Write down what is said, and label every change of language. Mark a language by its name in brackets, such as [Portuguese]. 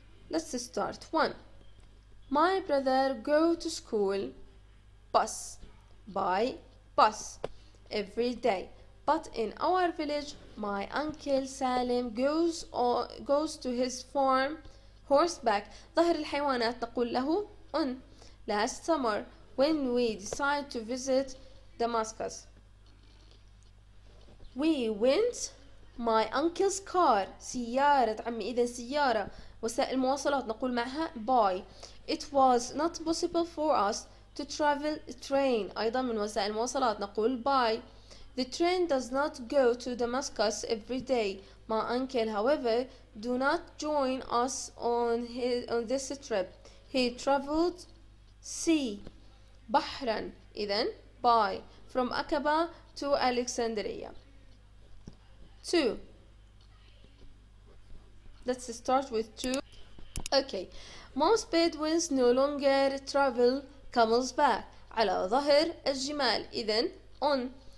[English] Let's start. 1. My brother go to school by bus every day, but in our village my uncle Salim goes to his farm horseback. [Arabic] ظهر الحيوانات نقول له on. [English] Last summer when we decided to visit Damascus, we went my uncle's car. [Arabic] سيارة عمي، إذا سيارة وسائل المواصلات نقول معها by. [English] It was not possible for us to travel train. [Arabic] أيضا من وسائل المواصلات نقول by. [English] The train does not go to Damascus every day. My uncle, however, do not join us on this trip. He traveled sea [Arabic] بحرا، إذن [English] by, from Aqaba to Alexandria. 2. Let's start with 2. Okay. Most Bedouins no longer travel camel's back. [Arabic] على ظهر الجمال، إذن on.